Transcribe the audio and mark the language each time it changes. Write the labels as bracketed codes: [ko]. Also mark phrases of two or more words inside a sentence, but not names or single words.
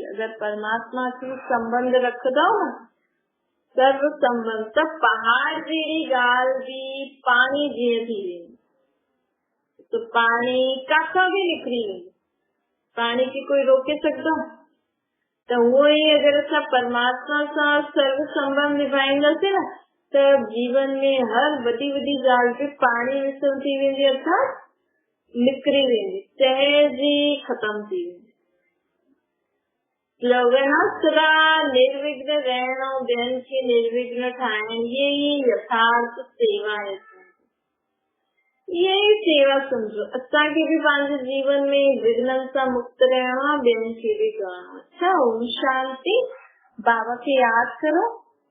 [sd] अगर परमात्मा खे संबंध रखंदव न, सर्व संबंध, त पहाड़ जहिड़ी ॻाल्हि भी पाणी जीअं थी वेंदी। तो पाणी काथां भी निकिरी वेंदी, [hi] पानी की कोई रोके सकता? तो वो ही [sd] अगर असां परमात्मा सां सर्व संबंध निभाईंदासीं न, त जीवन में हर वॾी वॾी ॻाल्हि ते पाणी विसल थी वेंदी, अर्थात निकिरी वेंदी, सहज ई ख़तम थी वेंदी। स्लोगन आहे सदा निर्विघ्न रहण ऐं ॿियनि खे निर्विघ्न ठाहिण, [hi] ये ही यथार्थ सेवा है। यही सेवा समझो, [sd] असांखे भी पंहिंजे जीवन में विघ्ननि सां मुक्त रहणो आहे, ॿियनि खे भी करणो आहे। अच्छा, ओम शांति। बाबा खे याद करो।